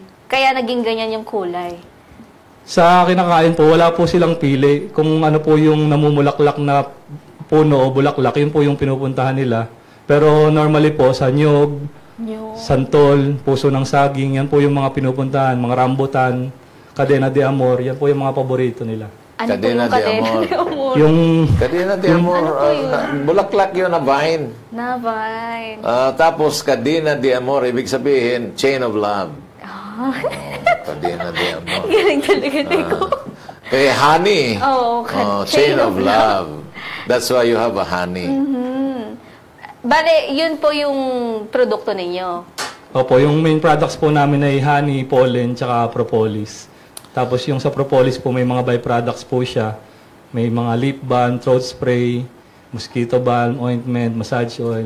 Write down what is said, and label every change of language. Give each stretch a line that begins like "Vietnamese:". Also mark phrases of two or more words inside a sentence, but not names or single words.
Filipino: Kaya naging ganyan yung kulay? Sa kinakain po, wala po silang pili. Kung ano po yung namumulaklak na puno o bulaklak, yun po yung pinupuntahan nila. Pero normally po, sa nyog, santol, puso ng saging, yan po yung mga pinupuntahan. Mga rambutan,
Spanish: cadena de amor,
Filipino: yan po yung mga paborito nila. Ano Cadena po yung de cadena amor.
Spanish: de amor?
Filipino: Yung
Spanish: Cadena de amor,
Filipino: bulaklak yun na vine. Navine. Tapos
Spanish: cadena de amor,
Filipino: ibig sabihin,
English: chain of love.
Spanish: Cadena de amor.
Filipino: Galing talaga ko. Kaya honey. Oo,
English: chain of love. That's why you have a honey.
Filipino: Bale, yun po yung produkto ninyo. Opo, yung
English: main products
Filipino: po namin ay
English: honey, pollen,
Filipino: tsaka propolis. Tapos yung sa propolis po, may mga byproducts po siya. May mga
English: lip balm, throat spray, mosquito balm, ointment, massage oil.